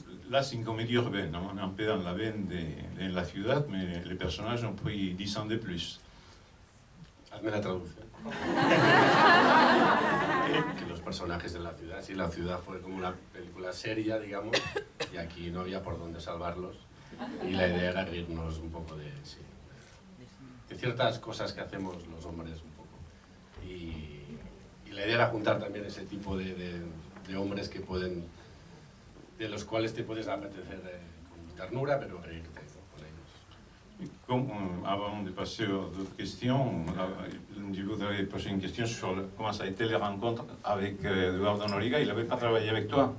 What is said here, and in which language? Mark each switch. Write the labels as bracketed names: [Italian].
[French] là, c'est une comédie urbaine, hein? On est un peu dans la veine de la ciudad, mais les personnages ont pris 10 ans de plus. [Spanish] Hazme la traducción. Que los personajes de la ciudad, sí, la ciudad fue como una película seria, digamos, y aquí no había por dónde salvarlos. Y la idea era reírnos un poco de ciertas cosas que hacemos los hombres un poco. Y la idea era juntar también ese tipo de hombres que pueden... de los cuales te puedes apetecer con ternura, pero reírte, ¿no? Con ellos. [French] Avant de passer aux autres questions, je voudrais poser une question sur comment ça a été les rencontres avec Eduardo Noriega. Il n'avait pas travaillé avec toi.